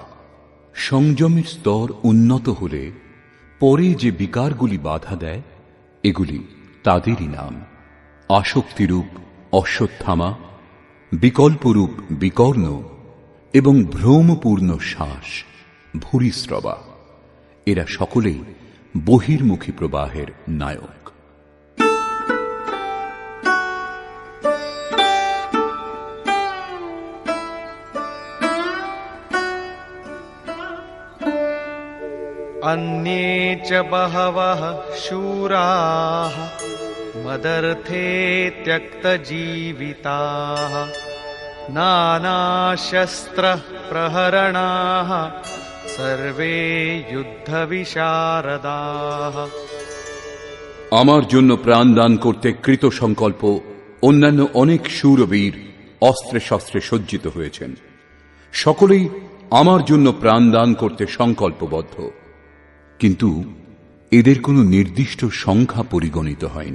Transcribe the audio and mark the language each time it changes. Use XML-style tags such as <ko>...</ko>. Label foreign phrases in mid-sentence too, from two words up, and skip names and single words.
<bn>সংযমের স্তর উন্নত হলে পরে যে বিকারগুলি বাধা দেয়, এগুলি তাদেরই নাম। আসক্তিরূপ অশ্বত্থামা, বিকল্পরূপ বিকর্ণ এবং ভ্রমপূর্ণ শ্বাস ভূরিশ্রবা। এরা সকলেই বহির্মুখী প্রবাহের নায়ক।</bn> <sa>अन्ये च बहवः शूराः मदर्थे त्यक्तजीविताः नानाशस्त्रप्रहरणाः सर्वे युद्धविशारदाः।</sa> <bn>আমার জন্য প্রাণদান করতে কৃত সংকল্প অন্যান্য অনেক শূরবীর অস্ত্রে শস্ত্রে সজ্জিত হয়েছেন। সকলেই আমার জন্য প্রাণদান করতে সংকল্পবদ্ধ, কিন্তু এদের কোনো নির্দিষ্ট সংখ্যা পরিগণিত হয়নি।</bn>